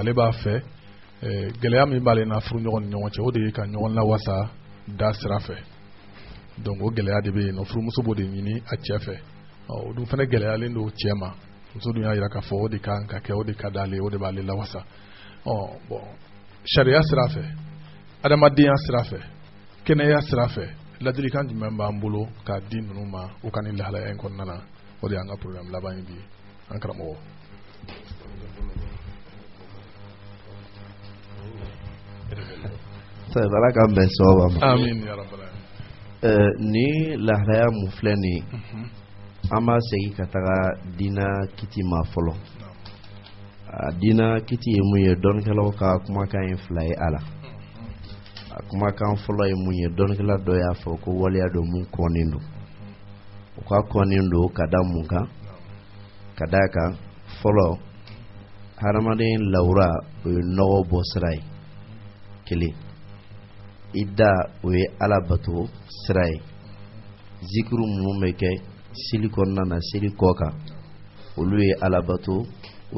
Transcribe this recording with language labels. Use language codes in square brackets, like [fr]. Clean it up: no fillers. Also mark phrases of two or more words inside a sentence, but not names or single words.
[bm] ale b'a fɛ gɛlɛya min b'ale n'a furu ɲɔgɔn ni ɲɔgɔn cɛ o de ye ka ɲɔgɔn lawasa da sira fɛ donc o gɛlɛya de bɛ yen furumuso b'o de ɲini a cɛ fɛ o dun fana gɛlɛyalen don cɛ ma muso dun y'a jira k'a fɔ o de kan ka kɛ o de ka d'ale o de b'ale lawasa bon sariya sira fɛ adamadenya sira fɛ kɛnɛya sira fɛ ladilikan jumɛn b'an bolo k'a di ninnu ma o ka nin lahalaya in kɔnɔna na o de y'an ka programme laban ye bi an karamɔgɔ. Ala k'an bɛn sababa ma. [ar] آمين يا رب العالمين. [bm] Ni lahalaya mun filɛ nin ye an b'a segin ka taga diina kiti ma fɔlɔ diina kiti ye mun ye dɔnnikɛlaw ka kumakan ye fila ye a la a kumakan fɔlɔ ye mun ye dɔnnikɛla dɔ y'a fɔ ko waleya dɔ mun kɔnnen don o ka kɔnnen don ka da mun kan ka da kan fɔlɔ hadamaden lawura o ye nɔgɔ bɔ sira ye kelen i da o ye ala bato sira ye zikiru minnu bɛ kɛ seli kɔnɔna na seli kɔ kan olu ye ala bato o